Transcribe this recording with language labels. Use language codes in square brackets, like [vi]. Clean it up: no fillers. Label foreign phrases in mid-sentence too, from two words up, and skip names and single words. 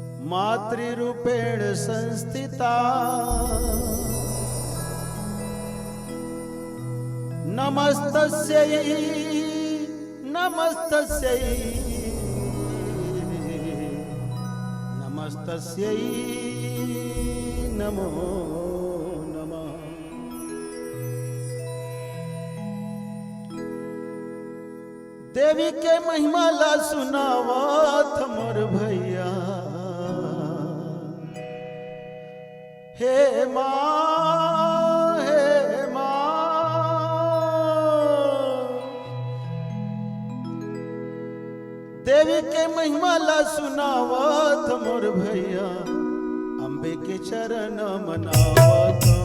[sa] मातृरूपेण संस्थिता नमस्तस्यै नमस्तस्यै नमस्तस्यै नमो नमः। [hne] देवी के महिमा ला सुनावत मोर भैया हे माँ हे माँ। देवी के महिमा ला सुनावत मोर भैया अम्बे के चरण मनावत